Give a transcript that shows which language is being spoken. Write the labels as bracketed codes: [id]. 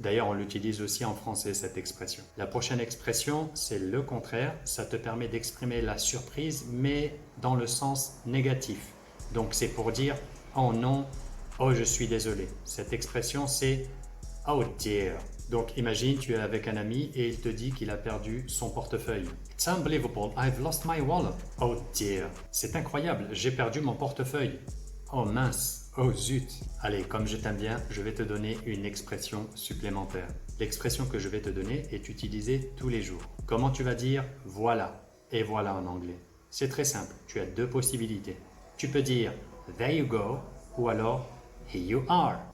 [fr] D'ailleurs, on l'utilise aussi en français, cette expression. La prochaine expression, c'est le contraire. Ça te permet d'exprimer la surprise, mais dans le sens négatif. Donc c'est pour dire « oh non, oh je suis désolé ». Cette expression, c'est « [en] oh dear [fr] ». Donc imagine, tu es avec un ami et il te dit qu'il a perdu son portefeuille. [en] It's unbelievable, I've lost my wallet. Oh dear. [fr] C'est incroyable, j'ai perdu mon portefeuille. Oh mince, oh zut. Allez, comme je t'aime bien, je vais te donner une expression supplémentaire. L'expression que je vais te donner est utilisée tous les jours. Comment tu vas dire « voilà » et « voilà » en anglais? C'est très simple, tu as deux possibilités. Tu peux dire « [en] there you go [fr] » ou alors « [en] here you are ».